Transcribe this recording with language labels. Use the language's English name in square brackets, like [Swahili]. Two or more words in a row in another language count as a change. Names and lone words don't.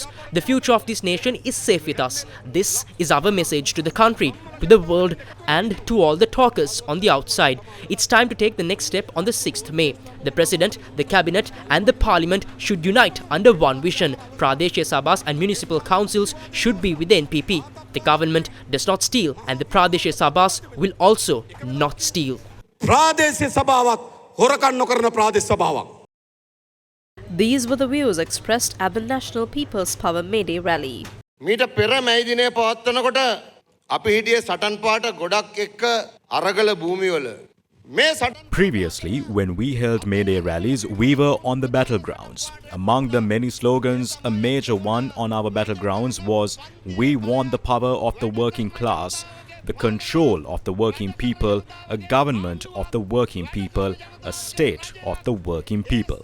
[English] The future of this nation is safe with us. This is our message to the country, to the world, and to all the talkers on the outside. It's time to take the next step on the 6th May. The President, the Cabinet, and the Parliament should unite under one vision. Pradeshya Sabhas and municipal councils should be with the NPP. The government does not steal, and the Pradeshya Sabhas will also not steal. [Sinhala] ප්‍රාදේශීය සභාවක් හොරකම් නොකරන ප්‍රාදේශ සභාවක්. [English] These were the views expressed at the National People's Power May Day rally. [Sinhala] මීට පෙර මැයි දිනේ පවත්වනකොට අපි හිටියේ සටන් පාට ගොඩක් එක්ක අරගල භූමිවල මේ සට [English] Previously, when we held May Day rallies, we were on the battlegrounds. Among the many slogans, a major one on our battlegrounds was, "We want the power of the working class, the control of the working people, a government of the working people, a state of the working people."